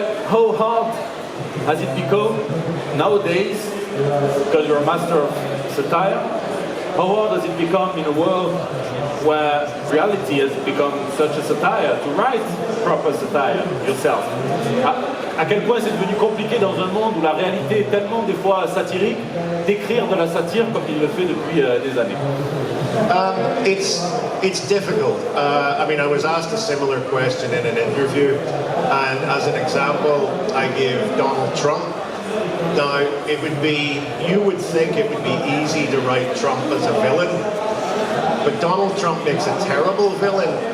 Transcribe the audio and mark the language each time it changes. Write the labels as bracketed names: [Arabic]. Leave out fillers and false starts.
[English] How hard has it become nowadays, because you're a master of satire, how hard has it become in a world where reality has become such a satire to write proper satire yourself? [French] À quel point c'est devenu compliqué dans un monde où la réalité est tellement des fois satirique d'écrire de la satire comme il le fait depuis des années? [English] It's difficult. I mean, I was asked a similar question in an interview, and as an example, I give Donald Trump. Now, you would think it would be easy to write Trump as a villain, but Donald Trump makes a terrible villain.